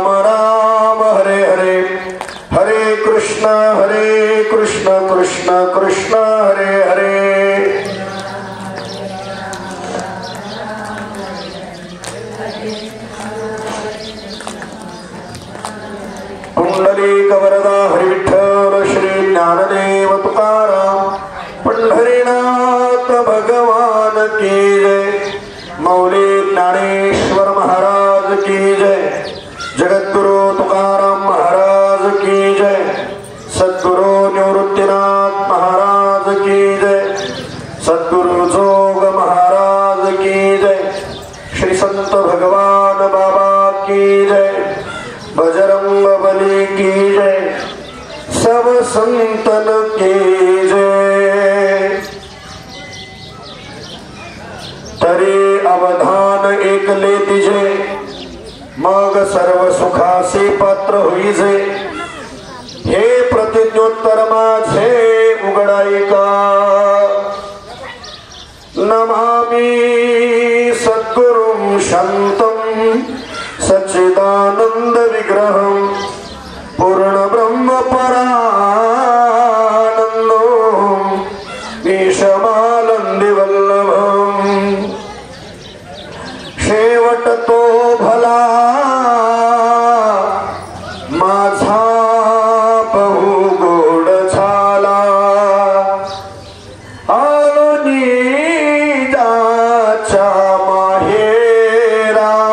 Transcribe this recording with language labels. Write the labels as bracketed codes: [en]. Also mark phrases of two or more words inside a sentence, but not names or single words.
[hi] राम हरे हरे हरे कृष्ण कृष्ण कृष्ण हरे हरे पुंडलिक वरदा हरि विठ्ठल श्री ज्ञानदेव तुकाराम पंढरीनाथ भगवान की जय मौली ज्ञानेश्वर महाराज की जय जगद्गुरु तुकाराम महाराज की जय सद्गुरु निवृत्तीनाथ महाराज की जय सद्गुरु जोग महाराज की जय श्री संत भगवान बाबा की जय बजरंग बली की जय सब संतन की जय [mr] तरी अवधान एकले तिजे मग सर्व सुखासे पात्र होईजे हे प्रतिज्ञोत्तर माझे उघडाईका [sa] नमामि सद्गुरुं शांतं सच्चिदानंद विग्रहं पूर्ण ब्रह्म परानंदो ईशमानंदी वल्लभं [mr] शेवट तो भला माझा बहु गोड झाला आलो निजाच्या माहेरा